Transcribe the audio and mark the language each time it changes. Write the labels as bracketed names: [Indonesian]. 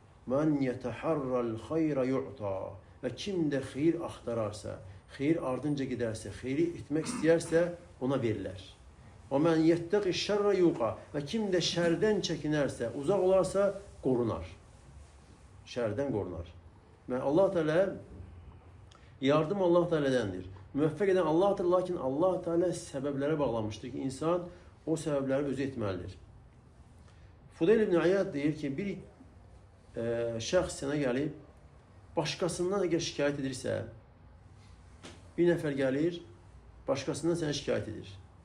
[Arabic] Mən yətəhərrəl xeyrə yu'ta. [Azerbaijani] Və kim də xeyir axtararsa, xeyir ardınca gedərsə, xeyri etmək istəyərsə, ona verilər. Və [Arabic] mən yettəqi şərrə yuqa. [Azerbaijani] Və kim də şərdən çəkinərsə, uzaq olarsa, qorunar. Şərdən qorunar. Və Allah Teala, yardım Allah Teala'dandır. Müvəffəq edən Allah'tır, lakin Allah Teala səbəblərə bağlamışdır ki, insan o səbəbləri özü etməlidir. Fudayl ibn İyad deyir ki, bir şəxs sənə gəlib, başqasından əgər şikayət edirsə, bir nəfər gəlir, başqasından sənə şikayət edir.